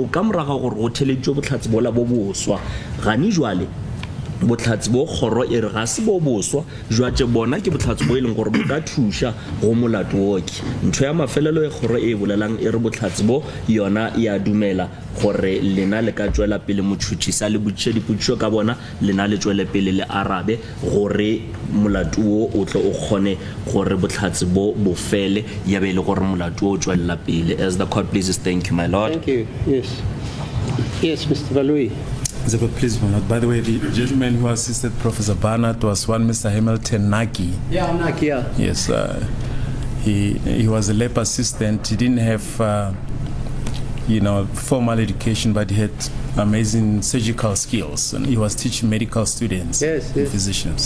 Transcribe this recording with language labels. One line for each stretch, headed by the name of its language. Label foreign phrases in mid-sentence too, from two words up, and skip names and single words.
Northern Sotho: ka moraga gore go theleditšwe botlhatsi bola bo boswa gane jwale botlhatsi bo kgoro e re ga se bo boswa jwatše bona ke botlhatsi bo e leng gore bo ka thuša go molato woke ntho ya mafelelo e kgoro e bolelang e re botlhatsi bo yona ya dumela gore lena le ka tšwela pele motšhotšhisa le botšiša dipotšišo ka bona lena le tšwele pele le arabe gore molato wo o tle o kgone gore botlhatsi bo bo fele ya be le gore molato wo o tšwelela pele.
English: As the court pleases, thank you my lord. Thank you. Yes Mr. Baloi. Please, my lord. By the way, the gentleman who assisted Professor Barnard was one Mr. Hamilton Naki. Yeah, Naki, yeah. Yes, he was a lab assistant. He didn't have, formal education, but he had amazing surgical skills, and he was teaching medical students, and physicians.